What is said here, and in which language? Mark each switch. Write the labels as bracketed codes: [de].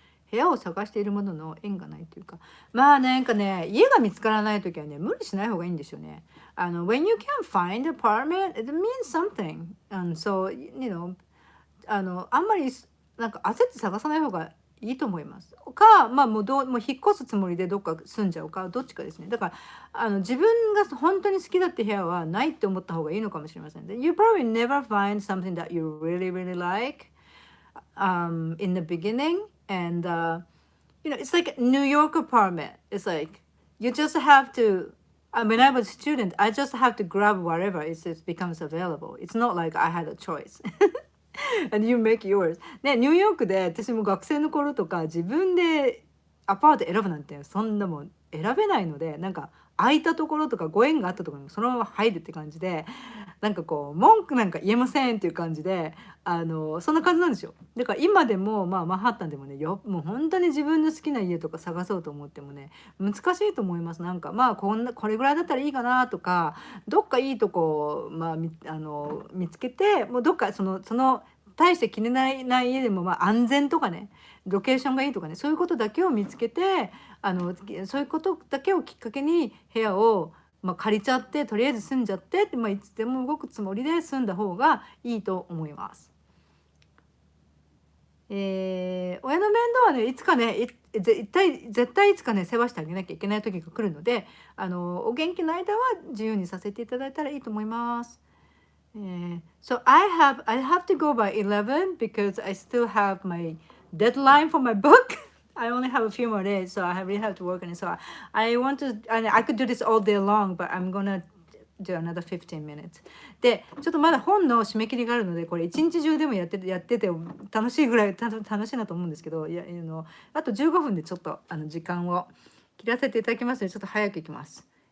[ja] 部屋を探しているものの縁がないというか、まあなんかね、家が見つからないときはね、無理しない方がいいんですよね。 [en] when you can't find an apartment, it means something. So, you know, [ja] あんまりなんか焦って探さない方がいいと思います。か、まあもう引っ越すつもりでどっか住んじゃうか、どっちかですね。だから自分が本当に好きだって部屋はないって思った方がいいのかもしれません。 [en] You probably never find something that you really like in the beginning, and it's like a New York apartment. It's like you just have to. When I was a student, I just have to grab whatever it becomes available. It's not like I had a choice. and you make yours [ja] ね、ニューヨークで私も学生の頃とか自分でアパート選ぶなんてそんなもん選べないので、なんか空いたところとかご縁があったところにもそのまま入るって感じで、なんかこう文句なんか言えませんっていう感じで、そんな感じなんですよ。だから今でもまあマンハッタンでもね、もう本当に自分の好きな家とか探そうと思ってもね、難しいと思います。なんかまあこれぐらいだったらいいかなとか、どっかいいとこまあ見つけて、もうどっかその大して気にない家でも、まあ安全とかね、ロケーションがいいとかね、そういうことだけを見つけて、そういうことだけをきっかけに部屋をまあ、借りちゃってとりあえず住んじゃってって、まあ、いつでも動くつもりで住んだ方がいいと思います。親の面倒はねいつかね絶対いつかね世話してあげなきゃいけない時が来るので、お元気の間は自由にさせていただいたらいいと思います。 [en] So I have to go by 11 because I still have my deadline for my book. I only have a few more days, so I really have to work on it. So I want to, I could do this all day long, but I'm gonna do another 15 minutes. [ja] で、ちょっとまだ本の締め切りがあるので、これ一日中でもやってて楽しいぐらい楽しいなと思うんですけど、あと15分でちょっと時間を切らせていただきますので、ちょっと早くいきます。